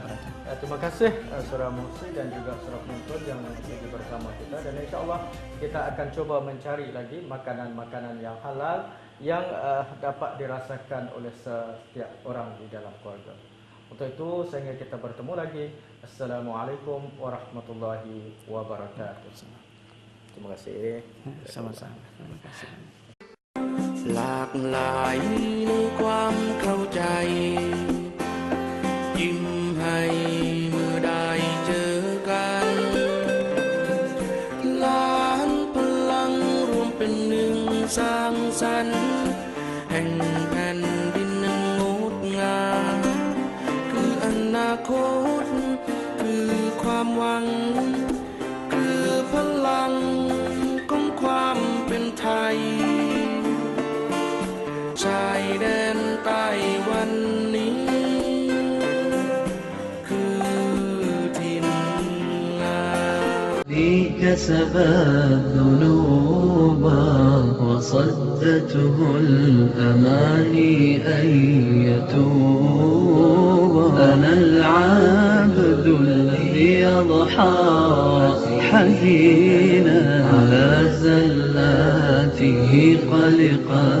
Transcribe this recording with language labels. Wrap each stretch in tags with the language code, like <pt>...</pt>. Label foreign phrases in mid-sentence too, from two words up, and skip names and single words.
<id>Terima kasih Saudara Mursi dan juga Saudara penonton yang lagi bersama kita, dan</id> <ar>إن شاء الله</ar> <id>kita akan coba mencari lagi makanan-makanan yang halal yang dapat dirasakan oleh setiap orang di dalam keluarga. Untuk itu sehingga kita bertemu lagi.</id> <ar>السلام عليكم ورحمة الله وبركاته.</ar> <id>Terima kasih. Sama-sama. Terima kasih.</id> <th>หลากหลายในความเข้าใจยิ้มให้เมื่อได้เจอกัน ล้านพลังรวมเป็นหนึ่งสร้างสรรค์แห่งแผ่นดินนั้นงดงามคืออนาคตคือความหวังคือพลังของความเป็นไทยชายแดนใต้วันนี้</th> <ar>كسبت ذنوبا وصدته الأماني أن يتوبا أنا العبد الذي يضحى حزينا على زلاته قلقا</ar>